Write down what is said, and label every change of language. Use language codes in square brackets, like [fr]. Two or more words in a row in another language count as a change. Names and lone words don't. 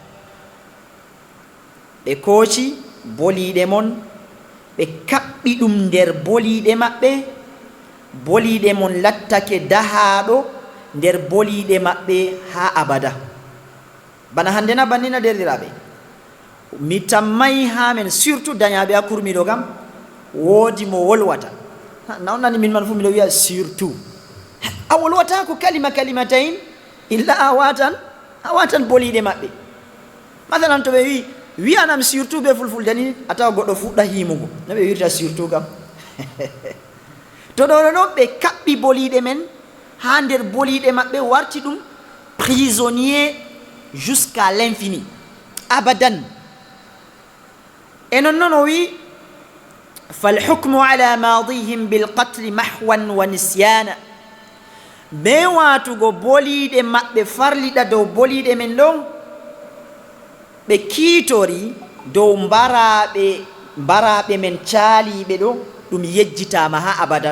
[ff] ɓe kooci boliɗe mon ɓe kaɓɓi ɗum nder boliɗe maɓɓe, boliɗe mon lattake dahaɗo nder boliɗe maɓɓe ha abada. bana hande na bannina derɗiraɓe mi tammay ha men surtout dañaɓe ha kurmiɗo kam woodi mo wolwata na on nani min man fu miɗo wiya surtout a wolwata ko kalimatayn illa a watan boliɗe maɓɓe. masalan to ɓe wi wiyanam surtout be fulfulde ni a tawa goɗɗo fuɗɗa himugo no ɓe wirta surtout kam to ɗo ɗo ɓe kaɓɓi boliɗe men ha nder boliɗe maɓɓe warti ɗum [fr] prisonnier jusqu'à l'infini [ff] abadan. e non noon o wi [ar] فالحكم على ماضيهم بالقتل محوا ونسيانا. [ff] be watugo boliɗe maɓɓe farliɗa dow boliɗe men ɗo ɓe kiitori dow mbaraɓe men caaliɓe ɗo ɗum yejjitama ha abada.